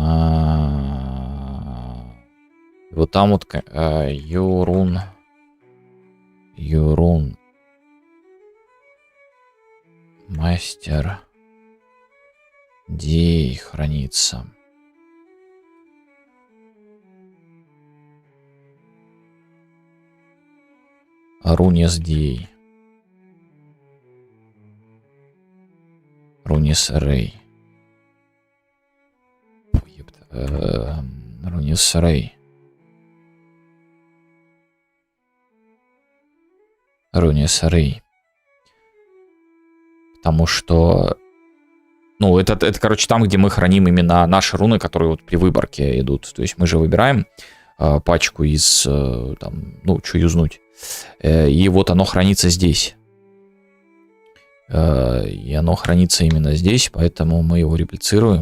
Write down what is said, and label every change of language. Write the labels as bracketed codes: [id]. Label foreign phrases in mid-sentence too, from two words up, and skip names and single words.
[ru] Вот там вот Юрун мастер Дей хранится. Арунис Дей. Арунис Рей. Арунис Рей. Арунис Рей. Потому что... Ну, это, короче, там, где мы храним именно наши руны, которые вот при выборке идут. То есть мы же выбираем пачку из... там, ну, что юзнуть. И вот оно хранится здесь. И оно хранится именно здесь, поэтому мы его реплицируем.